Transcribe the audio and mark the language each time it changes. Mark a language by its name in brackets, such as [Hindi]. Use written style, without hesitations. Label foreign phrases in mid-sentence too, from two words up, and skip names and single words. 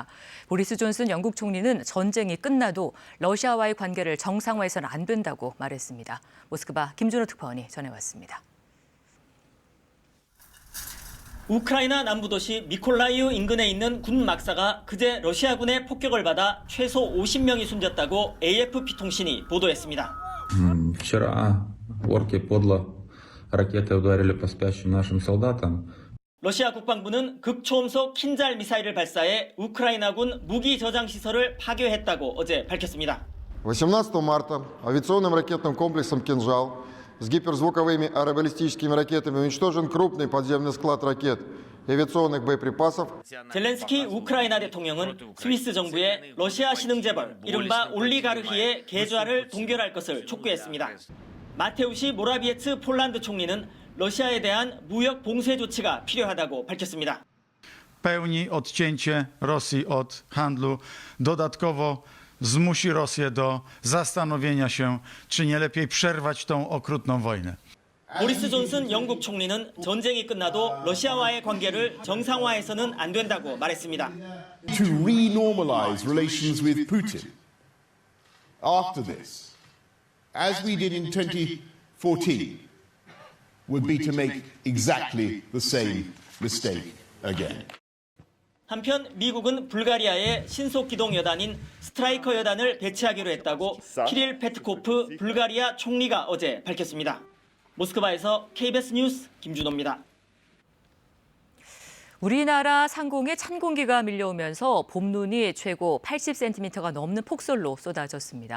[Korean] 보리스 존슨 영국 총리는 전쟁이 끝나도 러시아와의 관계를 정상화해서는 안 된다고 말했습니다. 모스크바 김준호 특파원이 전해왔습니다. 우크라이나 남부 도시 미콜라이우 인근에 있는 군 막사가 그제 러시아군의 폭격을 받아 최소 50명이 숨졌다고 AFP 통신이 보도했습니다. [Russian] Вчера орки подло ракеты ударили по спящим нашим солдатам. [Korean] 러시아 국방부는 극초음속 킨잘 미사일을 발사해 우크라이나군 무기 저장 시설을 파괴했다고 어제 밝혔습니다. [Russian] 18 марта авиационным ракетным комплексом «Кинжал» с гиперзвуковыми аэробаллистическими ракетами уничтожен крупный подземный склад ракет и авиационных боеприпасов. [Korean] 젤렌스키 우크라이나 대통령은 스위스 정부에 러시아 신흥재벌 이른바 올리가르히의 계좌를 동결할 것을 촉구했습니다. 마테우시 모라비에츠 폴란드 총리는 러시아에 대한 무역 봉쇄 조치가 필요하다고 밝혔습니다. [Polish] pełni odcięcie Rosji od handlu dodatkowo zmusi Rosję do zastanowienia się, czy nie lepiej przerwać tą okrutną wojnę. [Korean] 보리스 존슨 영국 총리는 전쟁이 끝나도 러시아와의 관계를 정상화해서는 안 된다고 말했습니다. [English] To renormalize relations with Putin after this, as we did in 2014, would be to make exactly the same mistake again. [Korean] 한편 미국은 불가리아에 신속기동 여단인 스트라이커 여단을 배치하기로 했다고 키릴 페트코프 불가리아 총리가 어제 밝혔습니다. 모스크바에서 KBS 뉴스 김준호입니다. 우리나라 상공에 찬 공기가 밀려오면서 봄눈이 최고 80cm가 넘는 폭설로 쏟아졌습니다.